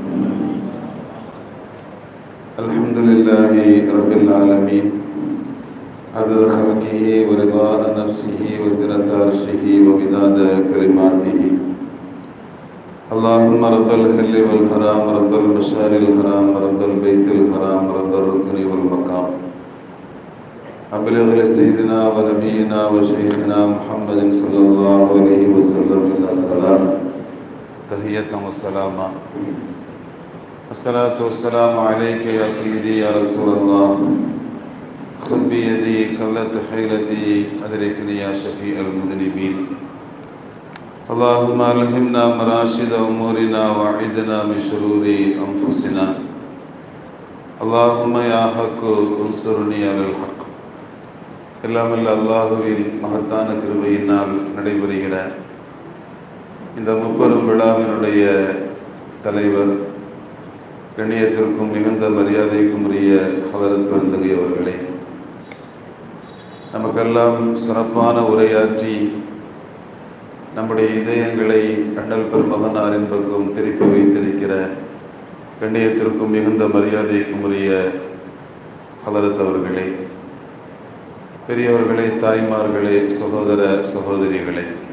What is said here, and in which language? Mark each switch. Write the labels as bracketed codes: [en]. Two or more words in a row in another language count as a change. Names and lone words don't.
[ar] الحمد لله رب العالمين عدد خلقه ورضا نفسه وزنة عرشه ومداد كلماته. اللهم رب الحل والحرام رب المشعر الحرام رب البيت الحرام رب الركن والمقام أبلغ لسيدنا ونبينا وشيخنا محمد صلى الله عليه وسلم السلام تحية وسلاما. الصلاة والسلام عليك يا سيدي يا رسول الله خذ بيدي قلت حيلتي أدركني يا شفيع المذنبين. اللهم ألهمنا مراشد أمورنا وأعذنا من شرور أنفسنا. اللهم يا حق انصرني على الحق. [ta] எல்லாம் அல்ல அல்லாஹுவின் மகத்தான கிருபையினால் நடைபெறுகிற இந்த முப்பெரும் விழாவினுடைய தலைவர் கண்ணியத்திற்கும் மிகுந்த மரியாதைக்கும் உரிய ஹதரத் பெருந்தகை அவர்களே, நமக்கெல்லாம் சிறப்பான உரையாற்றி நம்முடைய இதயங்களை அண்ணல் பெருமகனாரின் பக்கம் திருப்பி வைத்திருக்கிற கண்ணியத்திற்கும் மிகுந்த மரியாதைக்கும் உரிய ஹதரத் அவர்களே, பெரியவர்களே, தாய்மார்களே, சகோதர சகோதரிகளே,